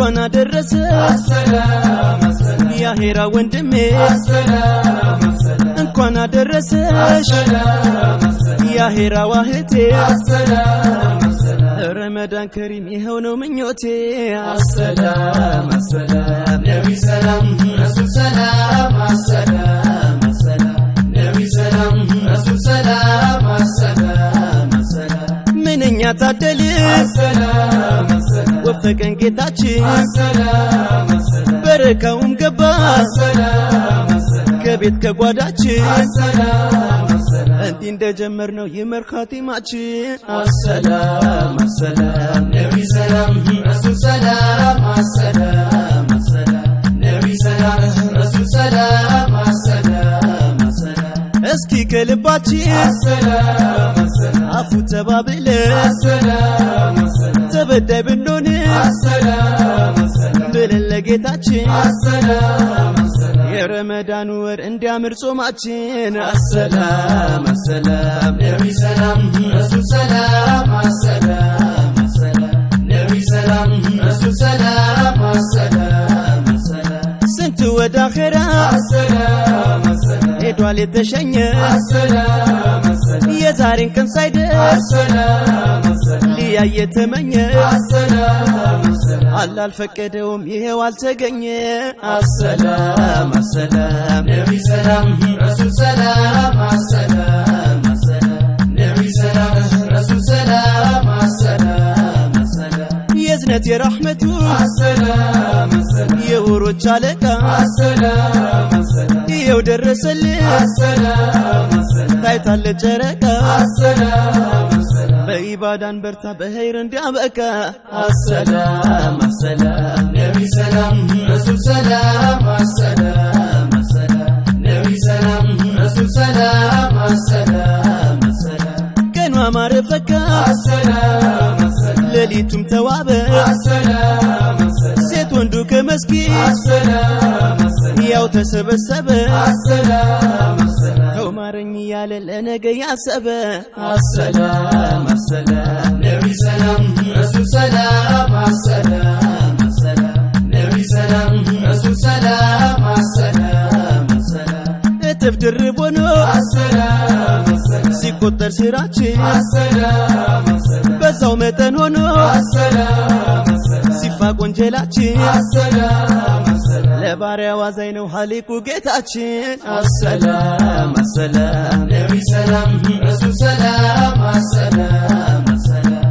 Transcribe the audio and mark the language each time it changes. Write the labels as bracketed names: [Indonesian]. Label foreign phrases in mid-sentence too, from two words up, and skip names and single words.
[Amharic] እንኳን አደረሰ [Arabic] السلام السلام يا هيرا ወንድሜ السلام السلام [Amharic] እንኳን አደረሰሽ [Arabic] السلام السلام يا هيرا ዋህቴ السلام السلام رمضان كريم [Amharic] ይኸው ነው ምኞቴ [Arabic] السلام السلام نبي سلام رسول سلام السلام السلام نبي سلام رسول سلام السلام السلام [Amharic] ምንኛ ታደል [Arabic] السلام السلام [Amharic] ወፈቀን ጌታችን [Arabic] السلام السلام [Amharic] በረካውም ገባ [Arabic] السلام السلام [Amharic] ከቤት ከጓዳችን [Arabic] السلام السلام [Amharic] እንዲህ እንደጀመርነው ይመር ኻቲማችን [Arabic] السلام السلام نبي سلام رسول سلام السلام السلام نبي سلام رسول سلام السلام السلام [Amharic] እስኪ ከልባችን [Arabic] السلام السلام [Amharic] አፉ ተባብለን [Arabic] السلام السلام [Amharic] ተበዳይ ብንሆን [Arabic] السلام السلام [Amharic] ብለን ለጌታችን [Arabic] السلام السلام [Amharic] የረመዳን ወር እንዲያምር ጾማችን [Arabic] السلام السلام نبي سلام رسول سلام السلام السلام نبي سلام رسول سلام السلام السلام [Amharic] ስንት ወደ አኼራ [Arabic] السلام السلام [Amharic] ሄዷል የተሸኘ [Arabic] السلام السلام [Amharic] የዛሬን ቀን ሳይደርስ [Arabic] السلام السلام [Amharic] ሊያይ የተመኘ [Arabic] السلام السلام [Amharic] አላህ አልፈቀደውም ይሄው አልተገኘ [Arabic] السلام السلام نبي سلام رسول سلام السلام السلام نبي سلام رسول سلام السلام السلام [Amharic] የዝነት የራህመቱ [Arabic] السلام السلام [Amharic] የወሮች አለቃ [Arabic] السلام السلام [Amharic] ይሄው ደረሰልን [Arabic] السلام السلام [Amharic] ታይታለ ጨረቃ [Arabic] السلام السلام [Amharic] በኢባዳን በርታ በኸይር እንዲያበቃ [Arabic] السلام السلام نبي سلام رسول سلام السلام السلام نبي سلام رسول سلام السلام السلام [Amharic] ቀኑ አማረ ፈካ [Arabic] السلام السلام [Amharic] ሌሊቱም ተዋበ [Arabic] السلام السلام [Amharic] ሴት ወንዱ ከመስጊድ [Arabic] السلام السلام [Amharic] ያው ተሰበሰበ [Arabic] السلام السلام [Amharic] ተው ማረኝ ያለ ለነገ ያሰበ [Arabic] السلام السلام نبي سلام رسول سلام السلام السلام نبي سلام رسول سلام السلام السلام [Amharic] እጥፍ ድርብ ሆኖ [Arabic] السلام السلام [Amharic] ሲቆጠር ስራችን [Arabic] السلام السلام [Amharic] በዛው መጠን ሆኖ [Arabic] السلام السلام [Amharic] ሲፋቅ ወንጀላችን [Arabic] السلام السلام [Amharic] ለባሪያው አዛኝ ነው ኻሊቁ ጌታችን [Arabic] السلام السلام نبي سلام رسول سلام السلام السلام